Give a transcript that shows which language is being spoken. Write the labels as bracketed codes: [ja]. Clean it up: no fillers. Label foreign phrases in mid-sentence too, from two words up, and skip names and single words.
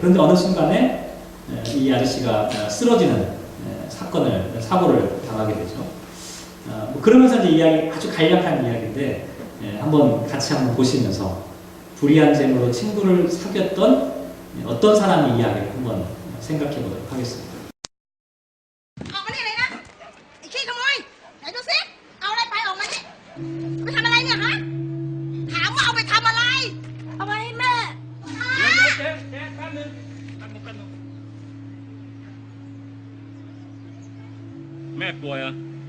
[ko] 그런데 어느 순간에 이 아저씨가 쓰러지는 사고를 당하게 되죠. 그러면서 이제 이야기, 아주 간략한 이야기인데 한번 같이 한번 보시면서 불의한 재물로 친구를 사귀었던 어떤 사람의 이야기를 한번 생각해 보도록 하겠습니다. [th] ออกมานี่เลยนะไอ้ขี้ขโมยไหนดูสิเอาอะไรไปออกมานี่ไปทำอะไรเนี่ยฮะถามว่าเอาไปทำอะไรเอาไปให้แม่ เจ๊แป๊บนึงแม่ป่วยเหรอ